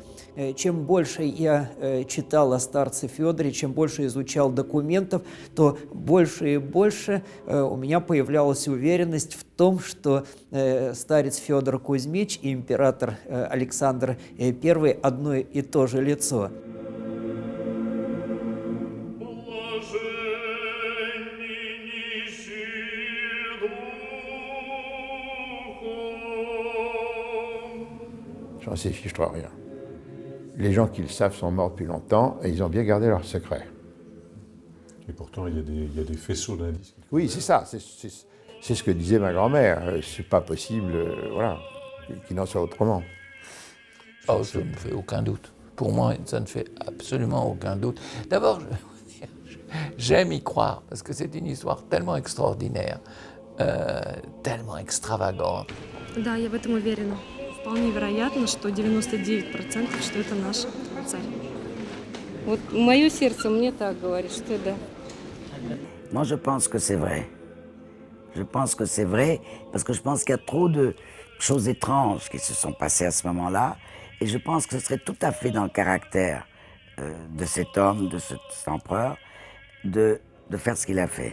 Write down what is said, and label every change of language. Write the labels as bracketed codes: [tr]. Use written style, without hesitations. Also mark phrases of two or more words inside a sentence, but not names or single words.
[ru] Чем больше я читал о старце Федоре, чем больше изучал документов, то больше и больше у меня появлялась уверенность в том, что старец Федор Кузьмич и император Александр I одно и то же лицо. [fr] J'en sais fiche rien. Les gens qui le savent sont morts depuis longtemps et ils ont bien gardé leur secret. Et pourtant, il y a des faisceaux d'indices. Oui, c'est ça. C'est ce que disait ma grand-mère. C'est pas possible, voilà, qu'il n'en soit autrement. Oh, ça ne fait aucun doute. Pour moi, ça ne fait absolument aucun doute. D'abord, j'aime y croire parce que c'est une histoire tellement extraordinaire, tellement extravagante. [ru] Да, я в этом уверена. Вполне вероятно, что 99%, что это наш царь. Вот мое сердце мне так говорит, что да. [fr] Moi, je pense que c'est vrai. Je pense que c'est vrai parce que je pense qu'il y a trop de choses étranges qui se sont passées à ce moment-là. Et je pense que ce serait tout à fait dans le caractère de cet homme, de cet empereur, de faire ce qu'il a fait.